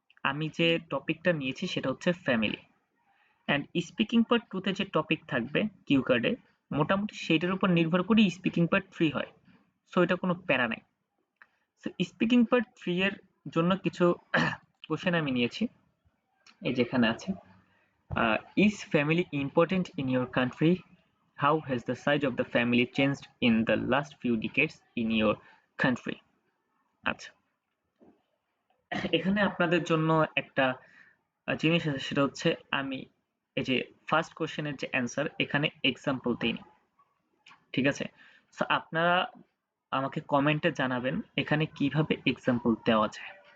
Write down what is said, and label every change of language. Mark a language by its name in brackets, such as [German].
[Bangla] আমি যে টপিকটা নিয়েছি সেটা হচ্ছে ফ্যামিলি, অ্যান্ড স্পিকিং পার্ট 2তে যে টপিক থাকবে কিউ কার্ডে মোটামুটি সেটার উপর নির্ভর করে স্পিকিং পার্ট 3 হয়, সো এটা কোনো প্যারা নাই। সো স্পিকিং পার্ট 3 এর জন্য কিছু কোশ্চেন আমি নিয়েছি, এই যেখানে আছে। [English] Is family important in your country? How has the size of the family changed in the last few decades in your country? [Bangla] আচ্ছা, এখানে আপনাদের জন্য একটা জিনিস আছে, সেটা হচ্ছে আমি এই যে ফার্স্ট কোশ্চেনের যে অ্যান্সার এখানে এক্সাম্পল দিইনি। ঠিক আছে, সো আপনারা আমাকে কমেন্টে জানাবেন এখানে কিভাবে এক্সাম্পল দেওয়া যায়।